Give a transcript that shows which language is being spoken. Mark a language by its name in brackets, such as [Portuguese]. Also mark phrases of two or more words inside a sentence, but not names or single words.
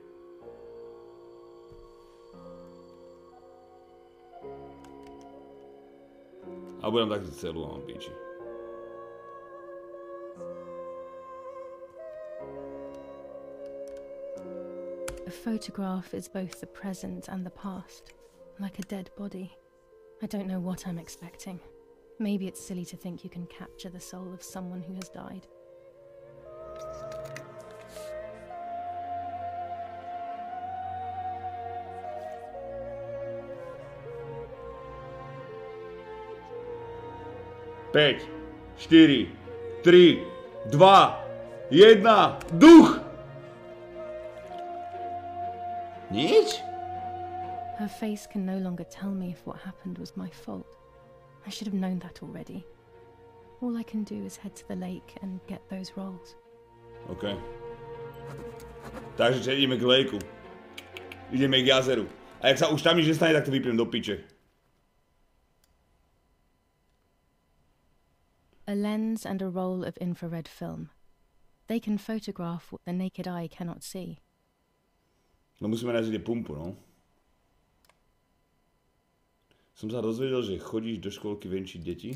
[Slovak] A budem takto celú a mám píči. [English] A photograph is both the present and the past, like a dead body. I don't know what I'm expecting. Maybe it's silly to think you can capture the soul of someone who has died. [Slovak] Päť, 4, 3, 2, 1, duch! Nič? [English] Her face can no longer tell me if what happened was my fault. I should have known that already. All I can do is head to the lake and get those rolls. [Slovak] OK. Takže ideme k lejku. Ideme k jazeru. A jak sa už tam nič nestane, tak to vypnem do piče. [English] A lens and a roll of infrared film. They can photograph what the naked eye cannot see. [Slovak] No musíme nájsť pumpu, no. Som sa dozvedel, že chodíš do školky venčiť deti.